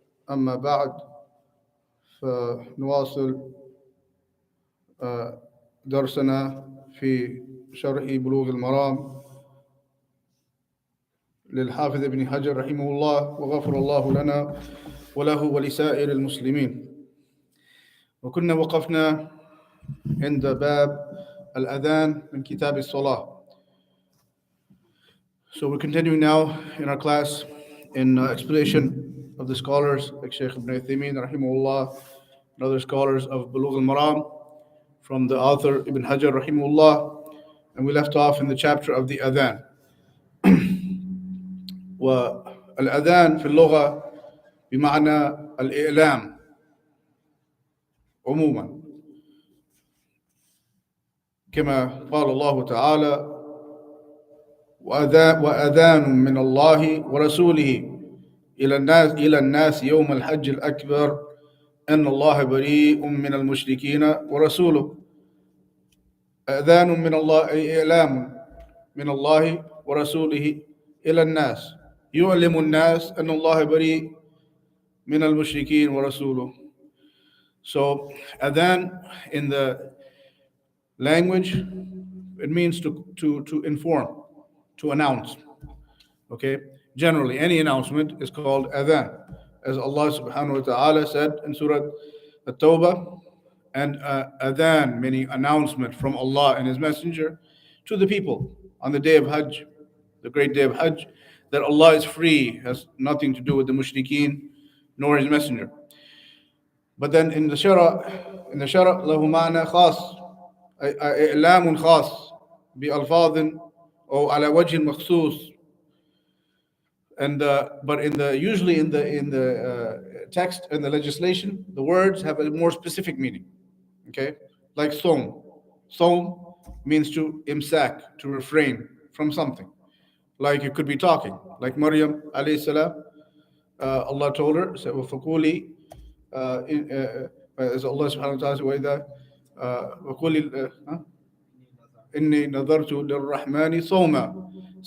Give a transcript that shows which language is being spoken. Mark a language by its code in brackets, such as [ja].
[ar] أما بعد، فنواصل درسنا في شرح بلوغ المرام للحافظ ابن حجر رحمه الله وغفر الله لنا وله ولسائر المسلمين. وكنا وقفنا عند باب الأذان من كتاب الصلاة. [en] So we're continuing now in our class in explanation of the scholars like Shaykh Ibn Uthaymeen rahimahullah and other scholars of Bulugh al-Maram from the author Ibn Hajar rahimahullah, and we left off in the chapter of the Adhaan. [ar] والأذان في اللغة بمعنى الإعلام عموما، كما قال الله تعالى: وأذان من الله ورسوله إلى الناس يوم الحج الأكبر أن الله بريء من المشركين ورسوله. أذان من الله أي إعلام من الله ورسوله إلى الناس، يعلم الناس أن الله بريء من المشركين ورسوله. [en] So adhan in the language, it means to inform, to announce. Okay, generally any announcement is called adhan, as Allah subhanahu wa ta'ala said in Surah At-Tawbah, and adhan meaning announcement from Allah and His Messenger to the people on the day of Hajj, the great day of Hajj, that Allah is free, has nothing to do with the mushrikeen nor His Messenger. But then in the shara [ar] له معنى خاص، إعلام خاص بألفاظ أو على وجه مخصوص. [en] And but usually in the text and the legislation, the words have a more specific meaning. Okay, like som. Som means to imsak, to refrain from something. Like you could be talking, like Maryam alayhi salam. Allah told her, so, [ar] وَفَقُولِي [en] as Allah subhanahu wa ta'ala said, [ar] وَإِذَا وَقُولِي إِنِّي نَذَرْتُ لِلرَّحْمَنِ صَوْمًا.